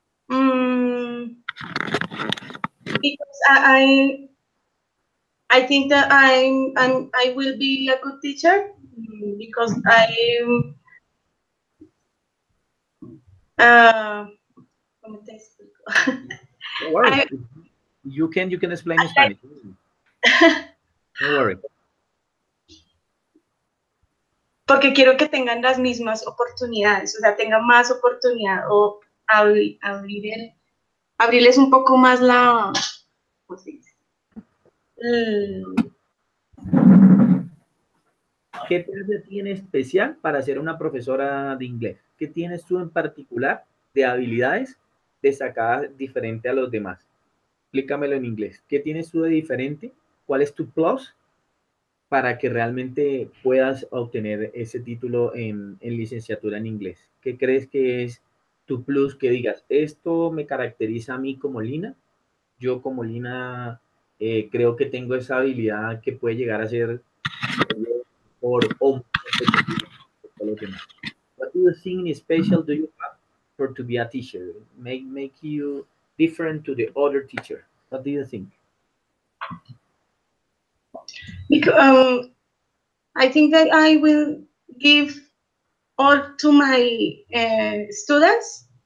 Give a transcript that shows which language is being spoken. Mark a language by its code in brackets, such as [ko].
[en] Mm, because I think that I will be a good teacher because uh, [es] ¿cómo te explico? [en] Don't worry. I, You can explain in Spanish. Don't worry. [es] porque quiero que tengan las mismas oportunidades, o sea, tengan más oportunidad o abrirles un poco más la, ¿cómo se dice? ¿Qué te hace a ti en especial para ser una profesora de inglés? ¿Qué tienes tú en particular de habilidades destacadas diferente a los demás? Explícamelo en inglés. ¿Qué tienes tú de diferente? ¿Cuál es tu plus para que realmente puedas obtener ese título en licenciatura en inglés? ¿Qué crees que es tu plus que digas, esto me caracteriza a mí como Lina? Yo como Lina creo que tengo esa habilidad que puede llegar a ser por o por los demás. [en] What do you think special do you have for to be a teacher? Make you different to the other teacher. What do you think? Because, I think that I will give all to my students.